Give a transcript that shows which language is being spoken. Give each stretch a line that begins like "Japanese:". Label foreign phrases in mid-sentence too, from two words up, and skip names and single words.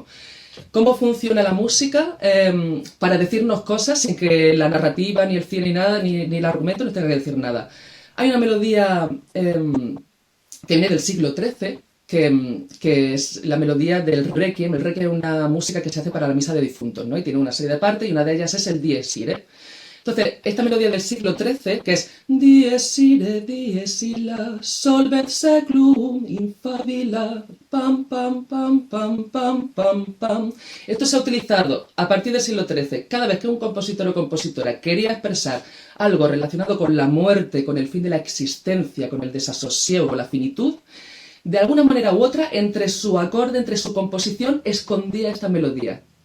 Spanish: ¿Cómo funciona la música para decirnos cosas sin que la narrativa, ni el cine, ni nada, ni el argumento nos tenga que decir nada? Hay una melodía que viene del siglo XIII, que es la melodía del Requiem. El Requiem es una música que se hace para la misa de difuntos, ¿no? Y tiene una serie de partes y una de ellas es el Dies Irae. Entonces, esta melodía del siglo XIII, que es
Latin: Dies irae, dies illa, solvet seclum, infabila, pam, pam, pam, pam, pam, pam, pam.
Spanish: Esto se ha utilizado a partir del siglo XIII. Cada vez que un compositor o compositora quería expresar algo relacionado con la muerte, con el fin de la existencia, con el desasosiego, con la finitud, de alguna manera u otra, entre su acorde, entre su composición, escondía esta melodía.